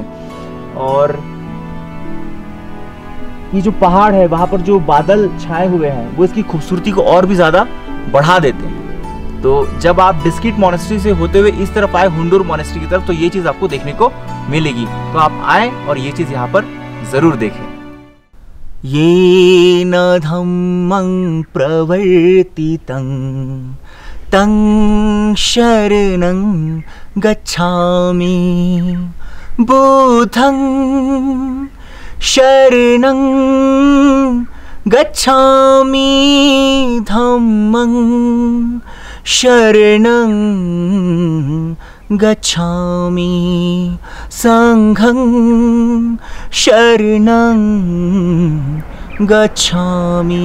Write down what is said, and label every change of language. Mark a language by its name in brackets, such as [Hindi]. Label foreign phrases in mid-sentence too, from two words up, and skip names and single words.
[Hindi] और ये जो पहाड़ है वहाँ पर जो बादल छाए हुए हैं वो इसकी खूबसूरती को और भी ज़्यादा बढ़ा देते हैं। तो जब आप डिस्किट मॉनेस्ट्री से होते हुए इस तरफ आए हुंडूर मॉनेस्ट्री की तरफ, तो ये चीज़ आपको देखने को मिलेगी। तो आप आए और ये चीज़ यहाँ पर ज़रूर देखें। [Pali] ये न धम्मं प्रवर्तितं तं शरणं गच्छामि, बुद्धं शरणं गच्छामि, धम्मं शरणं गच्छामि, संघं शरणं गच्छामि।